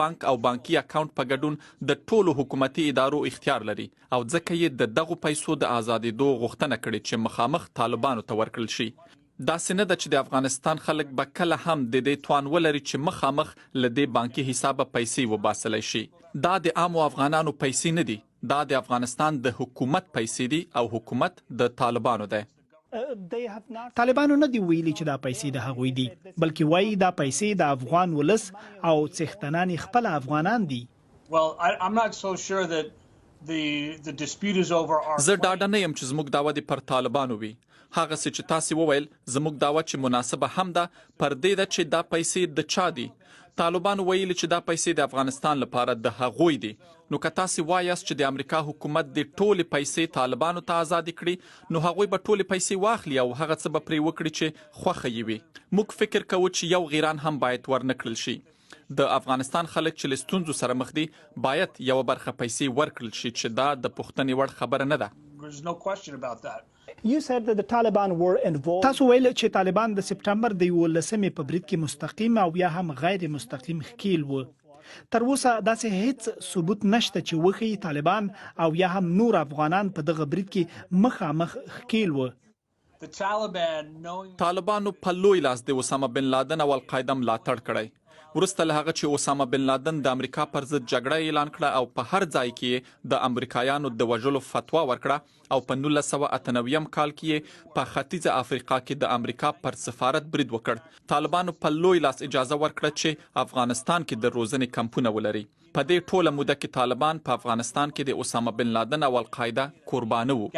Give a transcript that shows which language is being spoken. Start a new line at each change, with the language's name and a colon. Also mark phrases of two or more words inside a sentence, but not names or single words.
Pashto: بانک او بانکي اکاونټ په ګډون د ټولو حکومتي ادارو اختیار لري او ځکه یې د دغه پیسو د آزادېدو غوښتنه کړې چې مخامخ طالبانو ته ورکړل شي دا سینه د چې د افغانستان خلک به کله هم د دې توان ولري چې مخامخ له دې بانکي حسابه پیسې وباسلی شي دا د عامو افغانانو پیسې نه دي دا د افغانستان د حکومت پیسې دي او حکومت د طالبانو دی طالبانو نه دی ویلي چې دا پیسې د هغوی دي بلکې وایي دا پیسې د افغان ولس او څښتنان خپل افغانان دي
English: Well, I'm not so sure that the dispute is over our
Pashto: زه ډاډه نه یم چې زموږ دعوه د پر طالبانو وي هغه څه چې تاسو وویل زموږ دعوه چې مناسبه هم ده پر دې ده چې دا پیسې د چا دي طالبان ویل چې دا پیسې د افغانستان لپاره د هغوی دي نو که تاسو وایاست چې د امریکا حکومت د ټولې پیسې طالبانو ته آزاد کړي نو هغوی به ټولې پیسې واخلي او هغه څه به پرې وکړي چې خوښه یې وي موږ فکر کوو چې یو غیران هم باید ورنکړل شي د افغانستان خلک چې له ستونزو سره مخ دي باید یو برخه پیسې ورکړل شي چې دا د پوښتنې وړ خبره نه ده
English: There's no question about that. You said that the Taliban were involved.
Pashto: تاسو ویل چې طالبان د سپټمبر د 11مې په برید کې مستقیم او یا هم غیر مستقیم ښکیل وو تر اوسه داسې هیڅ ثبوت نشته چې وخی طالبان او یا هم نور افغانان په دغه برید کې مخامخ ښکیل وو طالبانو په لوی لاس د اسامه بن لادن او القاعده ملاتړ کړی ورسته له هغه چې اسامه بن لادن د امریکا پر ضد جګړه اعلان کړه او په هر ځای کې د امریکایانو د وژلو فتوا ورکړه او په 1998 کال کې په ختیځه افریقا کې د امریکا پر سفارت برید وکړ طالبانو په لوی لاس اجازه ورکړه چې افغانستان کې د روزنې کمپونه ولري په دې ټوله موده کې طالبان په افغانستان کې د اسامه بن لادن او القاعده قربانه وو